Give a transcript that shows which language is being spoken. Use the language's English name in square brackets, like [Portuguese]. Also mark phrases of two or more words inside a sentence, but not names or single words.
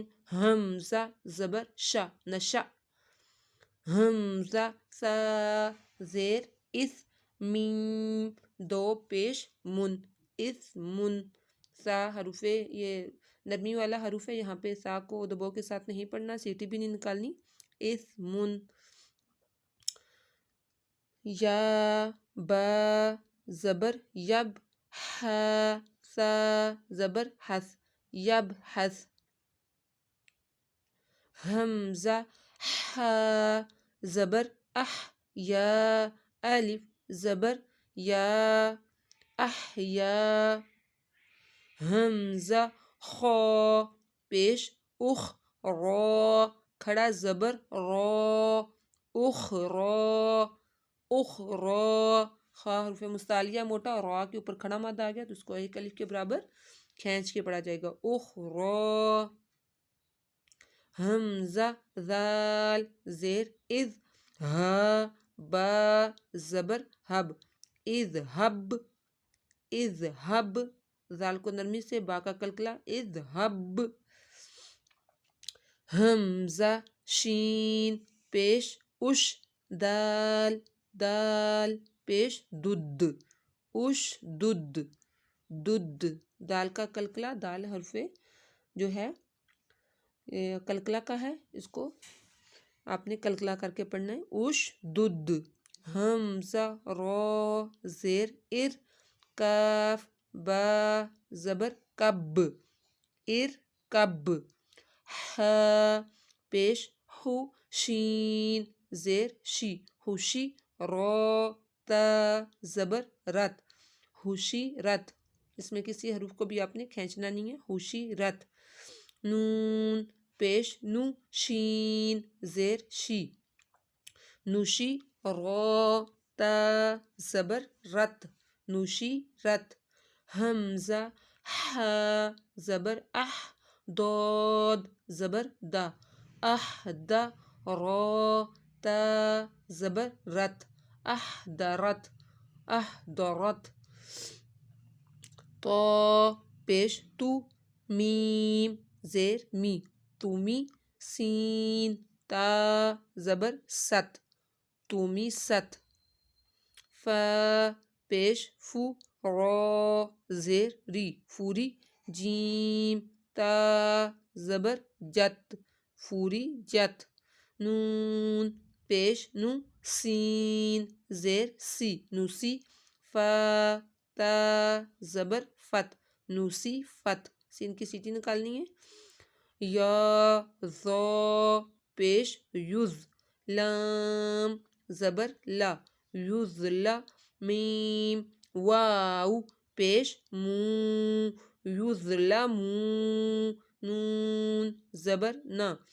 [Urdu] حمزہ زبر شا، نشا، حمزہ سا زیر اس، میم دو پیش من، اس من، سا حروف یہ نرمی والا حروف ہے، یہاں پہ سا کو دبو کے ساتھ نہیں پڑھنا، سیٹی بھی نہیں نکالنی، اس من، یا با زبر یب، ہا سا زبر حس، یب حس، حمزہ ہا زبر اح، یا الف زبر یا، احیا، حمزہ خا پیش اخ، را کھڑا زبر را، اخ را، اخ را، خا حرف مستعلیہ موٹا، اور را کے اوپر کھڑا مادہ آ گیا تو اس کو ایک الف کے برابر کھینچ کے پڑھا جائے گا، اخ را، حمزہ ذال زیر اذ، ہا با زبر حب، اذہب، اذہب، ذال کو نرمی سے، با کا کلکلا، اذہب، حمزہ شین پیش اش، دال دال پیش دد، اش دد، دد، دال کا کلکلا، دال حرف جو ہے کلکلا کا ہے، اس کو آپ نے کلکلا کر کے پڑھنا ہے، اش دد، حمزہ را زیر ار، کاف با زبر کب، ار کب، ہا پیش ہو، شین زیر شی، خوشی، را تا زبر رت، خوشی رت، اس میں کسی حروف کو بھی آپ نے کھینچنا نہیں ہے، خوشی رت، نون پیش نو، شین زیر شی، نوشی، را تا زبر رت، نوشی رت، حمزہ ہا زبر اح، داد زبر دا، احدا، را تا زبر رت، احدرت، احدرت، تا پیش تو، میم زیر می، تومی، سین تا زبر ست، تومی ست، فا پیش فو، را زیر ری، فوری، جیم تا زبر جت، فوری جت، نون پیش نو، سین زیر سی، نوسی، فا تا زبر فت، نوسی فت، سین کی سیٹی نکالنی ہے، یا ذا پیش یز، لام زبر لا، یزلا، میم واو پیش مو، یظلمو، نون زبر نا،